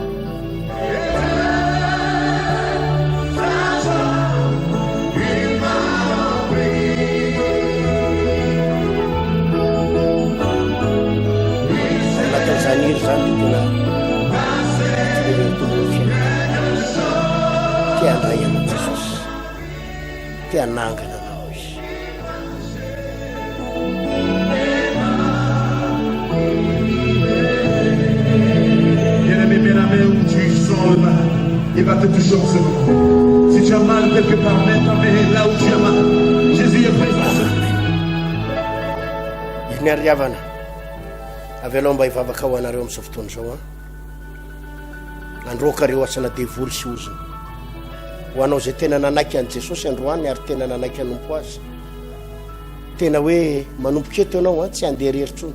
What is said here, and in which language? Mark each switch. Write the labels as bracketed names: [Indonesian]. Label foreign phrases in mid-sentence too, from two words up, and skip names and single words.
[Malagasy] Zaniry zany tena te andray anao Jesosy, te anangana anao izy. [French] Bien-aimé, bien-aimé, où tu sens le mal, il va te toucher en ce moment. Si tu as mal quelque part, mais là où tu as mal, Jésus est présent. [Malagasy] Izy ny ariavana avy aloha mba hivavaka ho anareo amin'izao fotoana izao a, androka reo asana devoly sy oziny ho anao zay tena nanaiky an' Jesosy androany ary tena nanaiky anompo azy, tena hoe manompoka eto ianao a, tsy andeha reritsony.